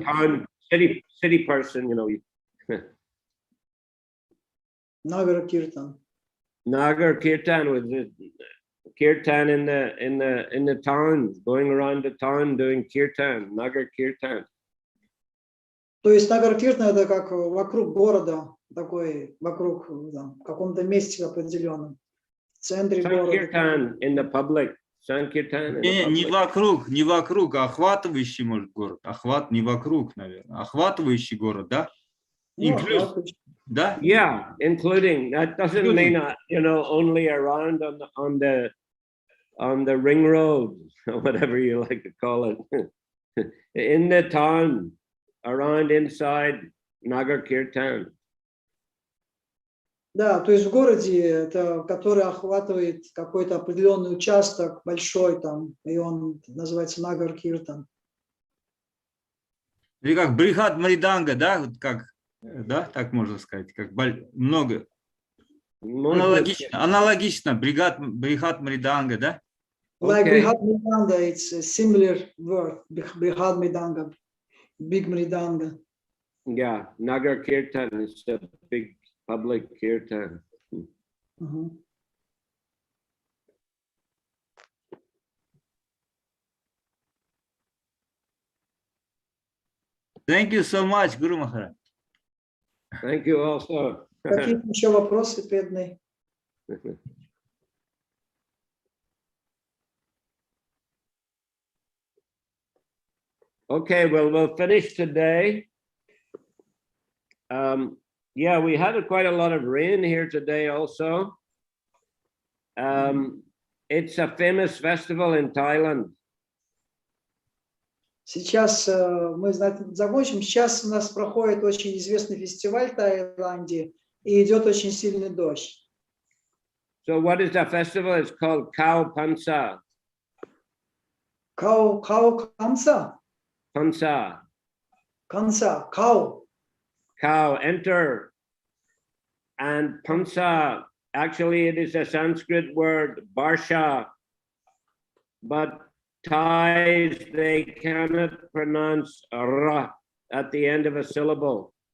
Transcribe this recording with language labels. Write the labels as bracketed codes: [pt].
[en] A town, city person, Nagar Kirtan. Nagar Kirtan with the kirtan in the town, going around the town doing kirtan, Nagar Kirtan. [ru] То есть Нагар Киртан это как вокруг города, такой вокруг в каком-то месте определенном, в центре города. [en] Sankirtan in the public. Sankirtan. [ru] Не вокруг, а охватывающий, может, город. Охват не вокруг, наверное. Охватывающий город, да? [en] Include, [ru] да? [en] Yeah, including. That doesn't mean only around on the ring road or whatever you like to call it. In the town, around, inside Nagar Kirtan. [ru] Да, то есть в городе, это, который охватывает какой-то определенный участок большой там, и он называется Нагар Киртан. Или как Брихат Мриданга, да, вот как, да, так можно сказать, как много. Аналогично, Брихат Мриданга, да? [en] Like Брихат Мридanga, it's a similar word, Брихат Мридanga, big Mridanga. Yeah, Nagar Kirtan is a big public kirtan. Thank you so much, Guru Maharaj. Thank you also. [ru] Какие еще вопросы, бедные? [en] Okay, well, we'll finish today. Yeah, we had quite a lot of rain here today also. It's a famous festival in Thailand. [ru] Сейчас мы закончим. Сейчас у нас проходит очень известный фестиваль в Таиланде, и идет очень сильный дождь. [en] So what is that festival? It's called Khao Pansa. Khao Kamsa? Pansa. Kansa, Khao. Cow, enter. And Pansa, actually it is a Sanskrit word, Barsha, but Thais, they cannot pronounce ra at the end of a syllable.